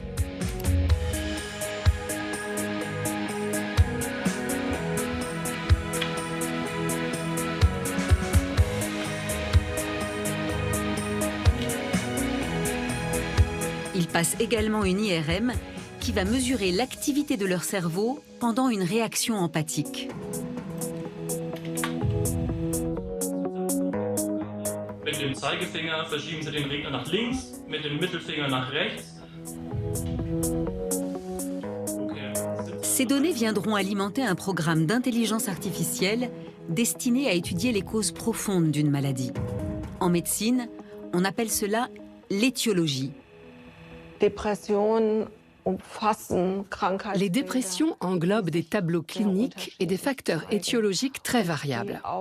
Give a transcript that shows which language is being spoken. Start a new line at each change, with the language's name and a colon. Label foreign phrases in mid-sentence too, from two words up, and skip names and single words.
French: Ils passent également une IRM qui va mesurer l'activité de leur cerveau pendant une réaction empathique.
German: Mit dem Zeigefinger verschieben Sie den Regler nach links, mit dem Mittelfinger nach rechts.
French: Ces données viendront alimenter un programme d'intelligence artificielle destiné à étudier les causes profondes d'une maladie. En médecine, on appelle cela l'étiologie. Les dépressions englobent des tableaux cliniques et des facteurs étiologiques très variables.